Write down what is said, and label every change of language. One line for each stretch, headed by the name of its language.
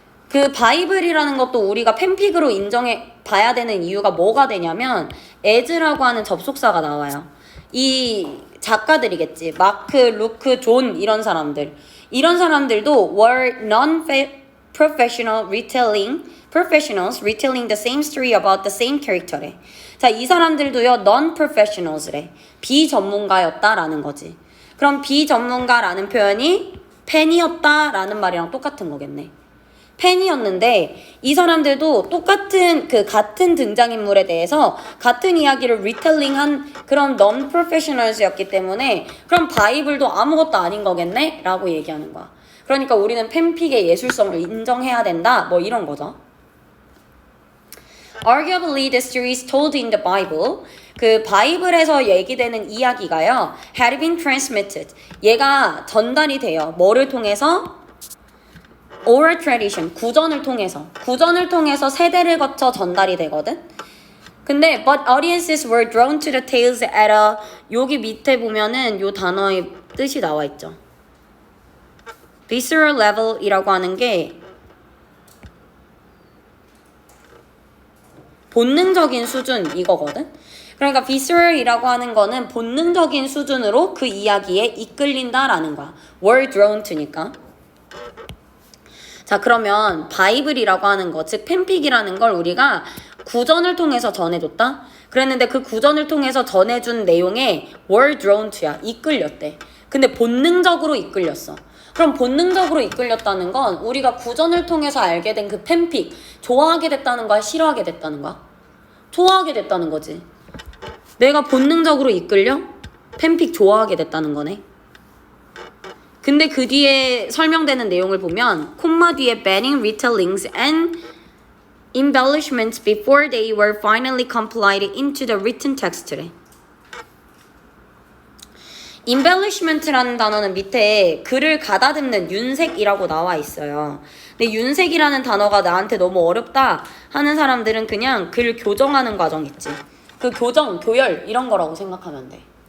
Korean: 그 바이블이라는 것도 우리가 팬픽으로 인정해 봐야 되는 이유가 뭐가 되냐면 as라고 하는 접속사가 나와요. 이 작가들이겠지. 마크, 루크, 존 이런 사람들. 이런 사람들도
English: were non-professional professionals retelling the same story about the same character래.
Korean: 자, 이 사람들도요 non-professionals래. 비전문가였다라는 거지. 그럼 비전문가라는 표현이 팬이었다라는 말이랑 똑같은 거겠네. 팬이었는데 이 사람들도 똑같은 같은 등장인물에 대해서 같은 이야기를 리텔링한 그런 non-professionals였기 때문에 그럼 바이블도 아무것도 아닌 거겠네? 라고 얘기하는 거야. 그러니까 우리는 팬픽의 예술성을 인정해야 된다, 뭐 이런 거죠.
English: Arguably, the stories told in the Bible,
Korean: 그 바이블에서 얘기되는 이야기가요,
English: had been transmitted.
Korean: 얘가 전달이 돼요. 뭐를 통해서? Oral tradition, 구전을 통해서 세대를 거쳐 전달이 되거든. 근데
English: but audiences were drawn to the tales at a,
Korean: 여기 밑에 보면은 요 단어의 뜻이 나와 있죠. visceral level이라고 하는 게 본능적인 수준 이거거든. 그러니까 visceral이라고 하는 거는 본능적인 수준으로 그 이야기에 이끌린다라는 거야.
English: were drawn to니까.
Korean: 자, 그러면 바이블이라고 하는 거, 즉 팬픽이라는 걸 우리가 구전을 통해서 전해줬다? 그랬는데 그 구전을 통해서 전해준 내용에
English: were drawn to
Korean: 야. 이끌렸대. 근데 본능적으로 이끌렸어. 그럼 본능적으로 이끌렸다는 건 우리가 구전을 통해서 알게 된 그 팬픽, 좋아하게 됐다는 거야? 싫어하게 됐다는 거야? 좋아하게 됐다는 거지. 내가 본능적으로 이끌려? 팬픽 좋아하게 됐다는 거네. 근데 그 뒤에 설명되는 내용을 보면 콤마 뒤에
English: banning retellings and embellishments before they were finally compiled into the written text래.
Korean: embellishment라는 단어는 밑에 글을 가다듬는 윤색이라고 나와 있어요. 근데 윤색이라는 단어가 나한테 너무 어렵다 하는 사람들은 그냥 글 교정하는 과정 있지. 그 교정, 교열 이런 거라고 생각하면 돼.